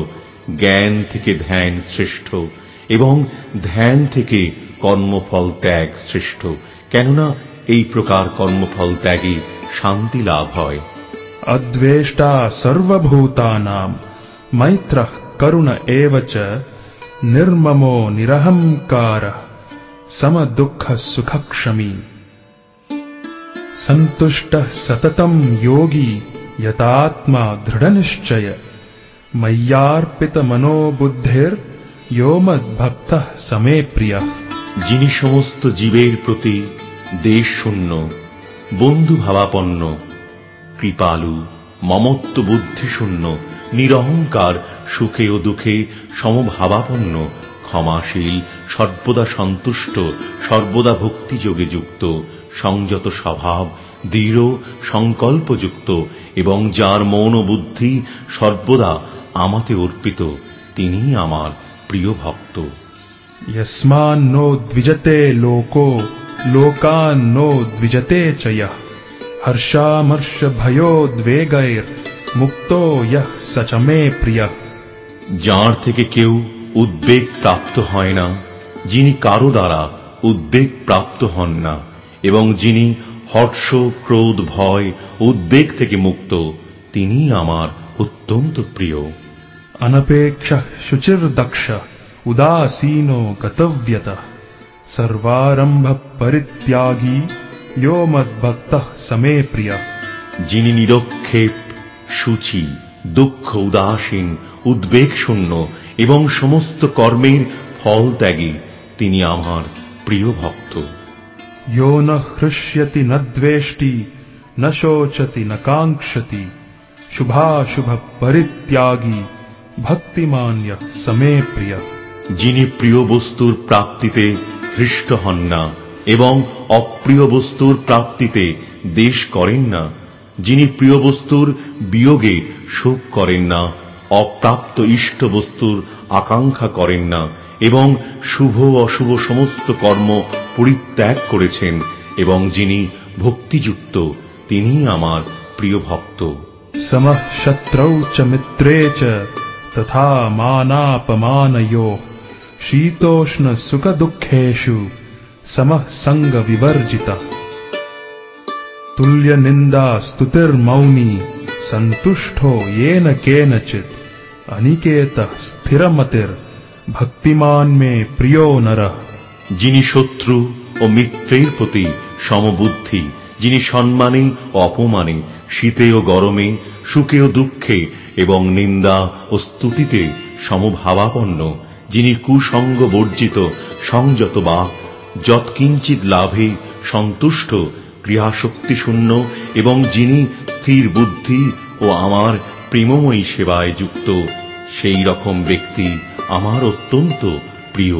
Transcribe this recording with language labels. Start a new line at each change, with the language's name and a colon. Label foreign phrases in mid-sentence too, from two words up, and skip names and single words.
Bangla: জ্ঞান থেকে ধ্যান শ্রেষ্ঠ এবং ধ্যান থেকে কর্মফল ত্যাগ শ্রেষ্ঠ, কেননা এই প্রকার কর্মফল ত্যাগে শান্তি লাভ হয়।
Sanskrit: अद्वेष्टा सर्वभूतानां मैत्रः करुण एव च निर्ममो निरहंकारः समदुःखः सुखक्षमी सन्तुष्टः सततं योगी यतात्मा दृढनिश्चय मय्यार्पितमनोबुद्धिर्यो मद्भक्तः समे प्रियः।
Bangla: যিনি সমস্ত জীবের প্রতি দেশ শূন্য, বন্ধু ভাবাপন্ন, কৃপালু, মমত্ব বুদ্ধি শূন্য, নিরহংকার, সুখে ও দুঃখে সমভাবাপন্ন, ক্ষমাশীল, সর্বদা সন্তুষ্ট, সর্বদা ভক্তিযোগে যুক্ত, সংযত স্বভাব, দৃঢ় সংকল্পযুক্ত এবং যার মন ও বুদ্ধি সর্বদা আমাতে অর্পিত, তিনিই আমার প্রিয় ভক্ত।
Sanskrit: यस्मान्नो द्विजते लोको लोकान्नो द्विजते च यः हर्षामर्षभयोद्वेगैर्मुक्तो यः स च मे प्रियः।
Bangla: যার থেকে কেউ উদ্বেগ প্রাপ্ত হয় না, যিনি কারো দ্বারা উদ্বেগ প্রাপ্ত হন না এবং যিনি হর্ষ, ক্রোধ, ভয়, উদ্বেগ থেকে মুক্ত, তিনিই আমার অত্যন্ত প্রিয়।
Sanskrit: अनपेक्षः शुचिर्दक्षः उदासीनो गतव्यतः सर्वारंभ परित्यागी यो मद्भक्तः समे प्रियः।
Bangla: যিনি নিরক্ষেপ, শুচি, দুঃখ উদাসীন, উদ্বেগ শূন্য এবং সমস্ত কর্মের ফল ত্যাগী, তিনি আমার প্রিয় ভক্ত।
Sanskrit: यो न हृष्यति न द्वेष्टि न शोचति न कांक्षति शुभाशुभ परित्यागी भक्तिमान यः समे प्रियः।
Bangla: যিনি প্রিয় বস্তুর প্রাপ্তিতে হৃষ্ট হন না এবং অপ্রিয় বস্তুর প্রাপ্তিতে দ্বেষ করেন না, যিনি প্রিয় বস্তুর বিয়োগে শোক করেন না, অপ্রাপ্ত ইষ্ট বস্তুর আকাঙ্ক্ষা করেন না এবং শুভ অশুভ সমস্ত কর্ম পরিত্যাগ করেছেন এবং যিনি ভক্তিযুক্ত, তিনিই আমার প্রিয় ভক্ত।
Sanskrit: समः शत्रौ च मित्रे च तथा मानापमानयोः शीतोष्ण सुख दुःखेषु समः संग विवर्जितः। तुल्य निंदा स्तुतिर्मौनी संतुष्टो येन केनचित् अनिकेतः स्थिरमतिर् भक्तिमान में प्रियो नरः।
Bangla: যিনি শত্রু ও মিত্রের প্রতি সমবুদ্ধি, যিনি সম্মানে ও অপমানে, শীতে ও গরমে, সুখে ও দুঃখে এবং নিন্দা ও স্তুতিতে সমভাবাপন্ন, যিনি কুসঙ্গ বর্জিত, সংযত বা যৎকিঞ্চিৎ লাভে সন্তুষ্ট, ক্রিয়াশক্তিশূন্য এবং যিনি স্থির বুদ্ধি ও আমার প্রেমময়ী সেবায় যুক্ত, সেই রকম ব্যক্তি আমার অত্যন্ত প্রিয়।